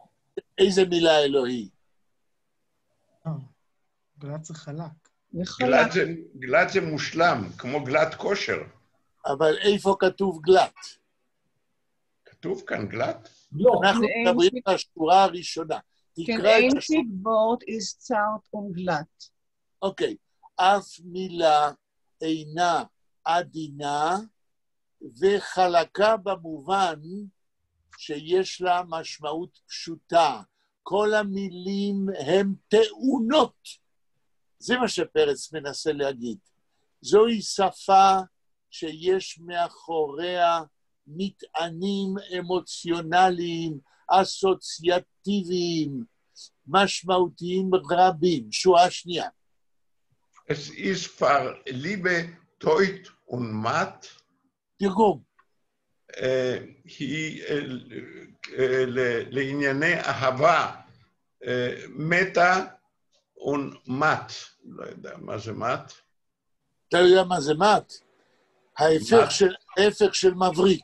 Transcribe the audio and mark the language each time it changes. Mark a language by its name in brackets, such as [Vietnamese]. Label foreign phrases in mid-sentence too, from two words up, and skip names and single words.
[Hebrew] איזה מילה אלוהי? גלת זה חלק. גלת זה מושלם, כמו גלת כושר. אבל איפה כתוב גלת? כתוב כאן גלת? לא. אנחנו מדברים על השורה הראשונה. כן, תקרא את השורה. [German] einzig Wort ist zart und glatt. [Hebrew] אוקיי. אף מילה אינה עדינה וחלקה במובן שיש לה משמעות פשוטה. כל המילים הן טעונות. זה מה שפרץ מנסה להגיד. זוהי שפה שיש מאחוריה מטענים אמוציונליים, אסוציאטיביים, משמעותיים רבים. שורה שנייה. [German] Es ist für Liebe Teut und Matt, [Hebrew] תרגום. היא לענייני אהבה, מתה ומט. לא יודע מה זה מט. אתה יודע מה זה מת? ההפך של מבריק.